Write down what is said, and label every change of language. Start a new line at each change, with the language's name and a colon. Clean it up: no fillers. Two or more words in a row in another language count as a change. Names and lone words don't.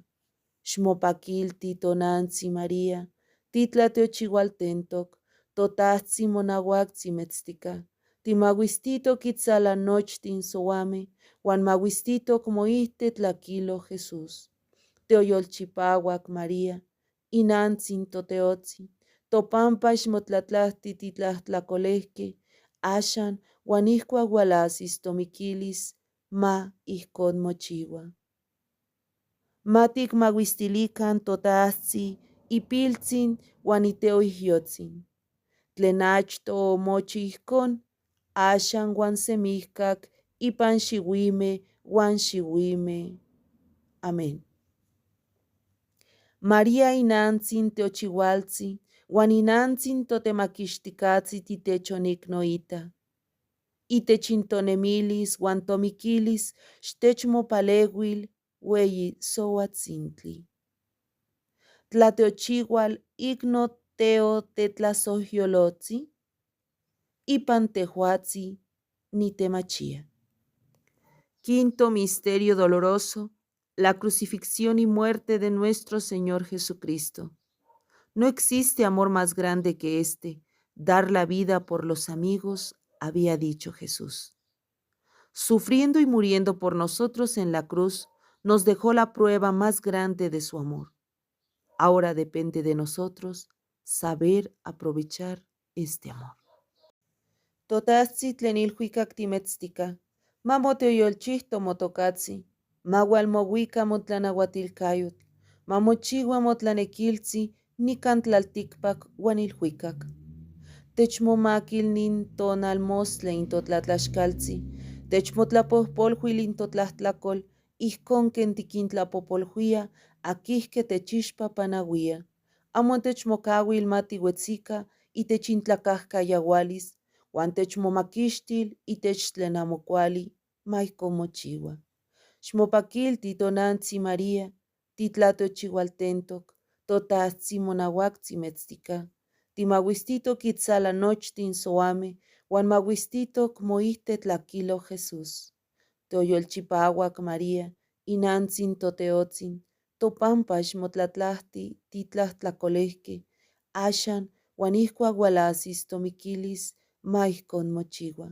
Eastern Huasteca Nahuatl: Xmopakilti tonantzi María, titlatiochiualtentok, totahtzin monauaktzin metztika, timauistitok itzala nochtin soameh, uan mauistitok moihte tlakilo Jesús. Teoyolchipauak María, inantzin toteotzin, topampa xmotlatlahti titlahtlakolehkeh, axan uan ihkuak ualasis tomikilis, ma ijkon mochiua. Ma tikmauistilikan totahtzin, ipiltzin uan iteoihyotzin. Tlen achtoh omochi ijkon, axan uan semihkak ipan xiuimeh uan xiuimeh. Amén. María inantzin teochiualtzin, uan inantzin totemaquixticatzin titechoniknoita. Itech intonemilis uan tomikilis xtechmopaleuil ueyi souatzintli. Tlateochiual ikno teo tetlasohyolotzi, ipan tehuatzi nitemachia.
Spanish: Quinto misterio doloroso, la crucifixión y muerte de nuestro Señor Jesucristo. No existe amor más grande que este, dar la vida por los amigos, había dicho Jesús. Sufriendo y muriendo por nosotros en la cruz, nos dejó la prueba más grande de su amor. Ahora depende de nosotros saber aprovechar este amor.
Eastern Huasteca Nahuatl: Totahtzin tlen ilhuikak timetztika, mamoteoyolchihto motokatzi, maualmouika motlanauatilkayotl, mamochiua motlanekiltzi nikan tlaltikpak uan ilhuikak. Techmomakil nin tonalmostla intotlatlaxkaltzi, techmotlapohpolhuil intotlahtlakol, ihkon ken tikintlapopolhuia akihke techixpa panauia. Amo techmokauil matiuetzika itech intlakahkayaualis, uan techmomakixtil itech tlen amo kuali, ma ihkon mochiua. Xmopakilti tonantzi María, titlatiochiualtentok, totahtzin monauaktzin metztika, timauistitok itzala nochtin soameh, uan mauistitok moihte tlakilo Jesús. Teoyolchipauak María, inantzin toteotzin, topampa xmotlatlahti titlahtlakolehkeh, axan uan ihkuak ualasis tomikilis, ma ihkon mochiua.